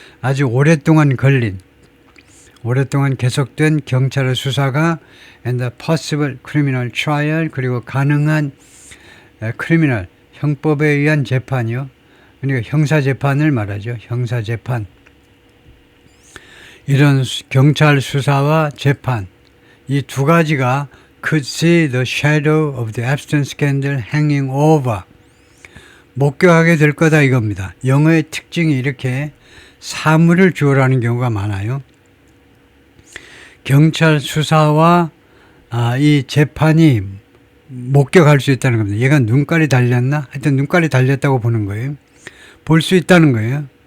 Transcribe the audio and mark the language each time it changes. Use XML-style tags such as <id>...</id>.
<ko>아주 오랫동안 계속된 경찰의 수사가</ko> <en>and the possible criminal trial</en> <ko>그리고 가능한 criminal 형법에 의한 재판이요. 그러니까 형사재판을 말하죠. 형사재판. 이런 경찰 수사와 재판 이 두 가지가</ko> <en>could see the shadow of the Epstein scandal hanging over.</en> <ko>목격하게 될 거다 이겁니다. 영어의 특징이 이렇게 사물을 주어라는 경우가 많아요. 경찰 수사와 이 재판이 목격할 수 있다는 겁니다. 얘가 눈깔이 달렸나? 하여튼 눈깔이 달렸다고 보는 거예요. 볼 수 있다는 거예요.</ko>